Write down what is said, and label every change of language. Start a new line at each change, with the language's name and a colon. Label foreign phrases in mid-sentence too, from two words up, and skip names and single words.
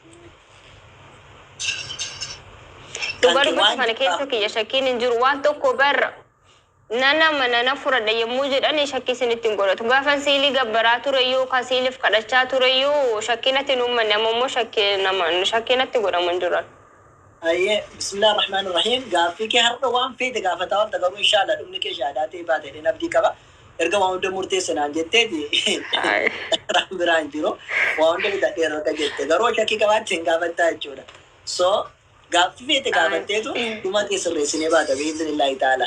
Oromo: Dhugaa dubbatu kana keessa kiyya shakkiin hin jiru waan tokko barra. Nana furadha yommuu jedhani shakkii isinitti hin godhatu. Gaafan siilii gabbaraa tureyyuu kan siiliif kadhachaa tureyyuu shakkiinatti hin uummanne ammoo shakkiinatti godhamu hin jiran.
Arabic: بسم الله الرحمن الرحيم.
Oromo: Gaaffii kee har'a waan feete gaafataa waan garuu inshallah dhumni kee shaadaa ta'e baatee abdii qaba. Erga waan hunda murteessanaan jetteeti. Biraan jiru. Waan hunda bitadhee irra jette. Garuu shakkii qabaatti hin gaafattaa jechuudha. So gaaffii feete gaafatteetu dhuma kee sirreessinee baata
Arabic: بإذن الله تعالى.